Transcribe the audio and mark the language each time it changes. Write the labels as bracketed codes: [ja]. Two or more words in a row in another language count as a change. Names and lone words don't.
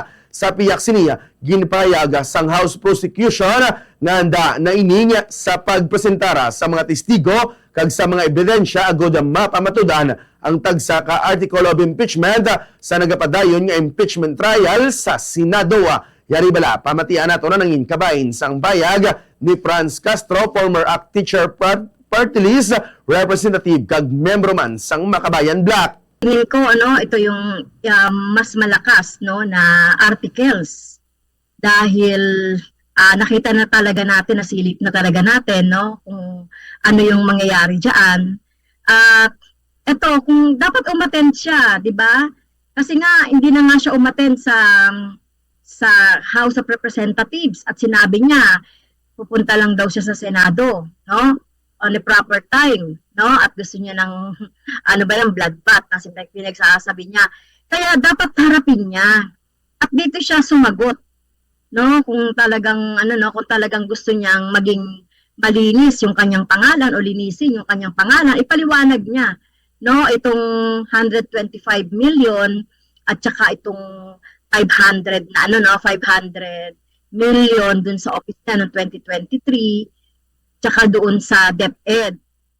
[hil] Sa piyak siniya, ginpayag sang House Prosecution nga handa na ining sa pagpresentara sa mga testigo kag sa mga ebidensya agod mapamatudan ang tagsa ka Article of Impeachment sa nagapadayon nga [en] impeachment trial [hil] sa Senado. Yari bala, pamatian nato na nangin kabahin sang bayag ni Franz Castro, [en] former ACT teacher party list representative [hil] kag membro man sang Makabayan Black. [tl] Tingin ko ito yung mas malakas na articles dahil nakita na talaga natin, nasilip na talaga natin kung ano yung mangyayari diyan. At ito, kung dapat umattend siya, 'di ba? Kasi nga hindi na nga siya umattend sa House of Representatives at sinabi niya pupunta lang daw siya sa Senado, [en] on the proper time, [tl] at gusto niya ng [en] blood bath [tl] na pinagsasabi niya. Kaya dapat harapin niya. At dito siya sumagot, kung talagang kung talagang gusto niyang maging malinis yung kanyang pangalan o linisin yung kanyang pangalan, ipaliwanag niya, itong 125 million at saka itong 500 500 million dun sa office niya noong 2023 tsaka doon sa DepEd.